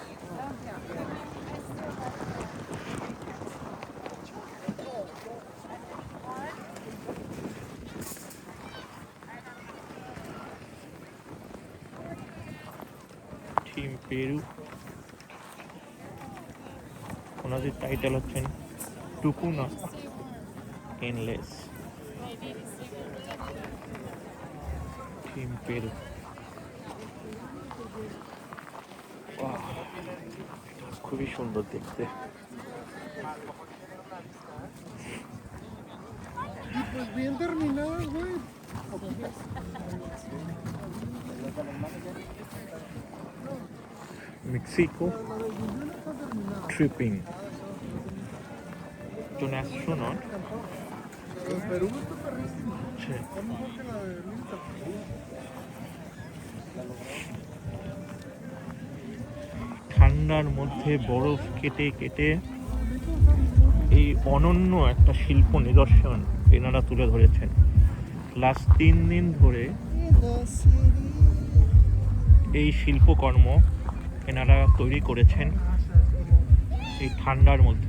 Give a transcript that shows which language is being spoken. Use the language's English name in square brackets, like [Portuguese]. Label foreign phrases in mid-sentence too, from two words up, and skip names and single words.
[English] Team Peru. [Bangla] ওনাদের টাইটেল হচ্ছেন টুকুনা এনলেস। টেম্পেল খুবই সুন্দর দেখতে। [Spanish] Pues bien terminadas, güey. [English] Mexico tripping. [Spanish] Es un astronaut. El Perú está perrísimo. Sí. Está mejor que la de Linda. [Bangla] ঠান্ডার মধ্যে বরফ কেটে কেটে এই অনন্য একটা শিল্প নিদর্শন এনারা তুলে ধরেছেন। লাস্ট 3 দিন ধরে এই শিল্পকর্ম এনারা তৈরি করেছেন এই ঠান্ডার মধ্যে।